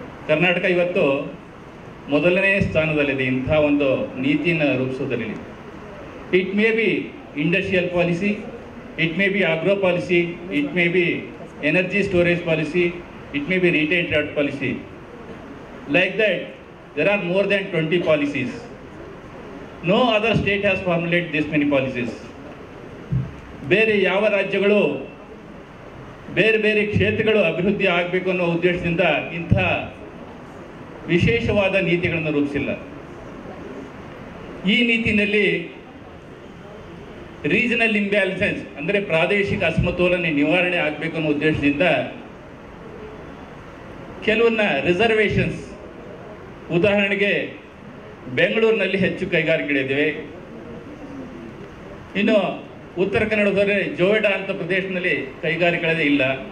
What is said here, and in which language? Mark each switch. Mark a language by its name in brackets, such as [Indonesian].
[Kannada] ಕರ್ನಾಟಕ ಇವತ್ತು ಮೊದಲನೇ ಸ್ಥಾನದಲ್ಲಿದೆ ಇಂಥ ಒಂದು ನೀತಿಯನ್ನು ರೂಪಿಸೋದರಲ್ಲಿ. [English] It may be industrial policy, it may be agro policy, it may be energy storage policy, it may be retail trade policy. Like that, there are more than 20 policies. No other state has formulated this many policies. [Kannada] ಬೇರೆ ಯಾವ ರಾಜ್ಯಗಳು ಬೇರೆ ಬೇರೆ ಕ್ಷೇತ್ರಗಳು ಅಭಿವೃದ್ಧಿ ಆಗಬೇಕು ಅನ್ನೋ ಉದ್ದೇಶದಿಂದ ಇಂಥ ವಿಶೇಷವಾದ ನೀತಿಗಳನ್ನು ರೂಪಿಸಿಲ್ಲ. ಈ ನೀತಿನಲ್ಲಿ ರೀಜನಲ್ ಇಂಬ್ಯಾಲೆನ್ಸಸ್ ಅಂದರೆ ಪ್ರಾದೇಶಿಕ ಅಸಮತೋಲನ ನಿವಾರಣೆ ಆಗಬೇಕು ಅನ್ನೋ ಉದ್ದೇಶದಿಂದ ಕೆಲವನ್ನ ರಿಸರ್ವೇಷನ್ಸ್, ಉದಾಹರಣೆಗೆ ಬೆಂಗಳೂರಿನಲ್ಲಿ ಹೆಚ್ಚು ಕೈಗಾರಿಕೆಗಳಿವೆ, ಇನ್ನು ಉತ್ತರ ಕನ್ನಡದವರೆ ಜೋಯಿಡಾ ಅಂತ ಪ್ರದೇಶದಲ್ಲಿ ಕೈಗಾರಿಕೆಗಳೇ ಇಲ್ಲ.